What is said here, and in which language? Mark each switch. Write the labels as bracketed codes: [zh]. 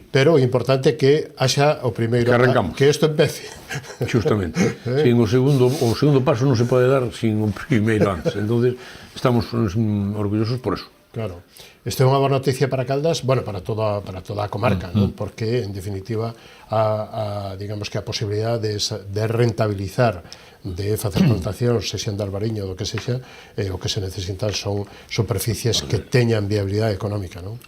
[gl] Pero o importante é que haxa o primeiro... Que arrancamos. Que isto empece. Justamente. Sin o segundo paso non se pode dar sin o primeiro antes. [es] Entonces, estamos orgullosos por eso. [gl] Claro. Isto é unha boa noticia para Caldas, bueno, para toda a comarca, non? Porque, en definitiva, digamos que a posibilidade de rentabilizar, de facer plantacións, sexan de albariño, do que sexa, o que se necesitan son superficies que teñan viabilidade económica, non?